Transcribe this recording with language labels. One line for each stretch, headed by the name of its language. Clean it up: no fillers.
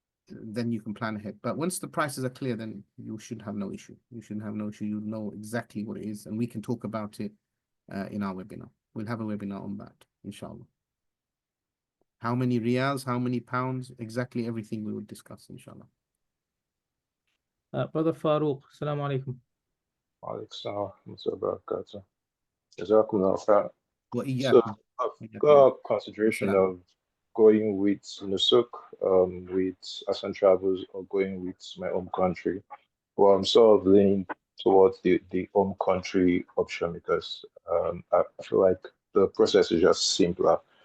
English: Then you can plan ahead. But once the prices are clear, then you should have no issue. You shouldn't have no issue. You know exactly what it is, and we can talk about it in our webinar. We'll have a webinar on that, inshallah. How many riyals, how many pounds, exactly everything we will discuss, inshallah. Brother Farouk, Assalamu alaikum.
Arabic: وعليكم السلام ورحمة الله وبركاته. جزاكم الله خير. So وإياكم.
English: I've got consideration of going with Nusuk, with Hasan Travels, or going with my home country. Well, I'm sort of leaning towards the home country option because I feel like the process is just simpler.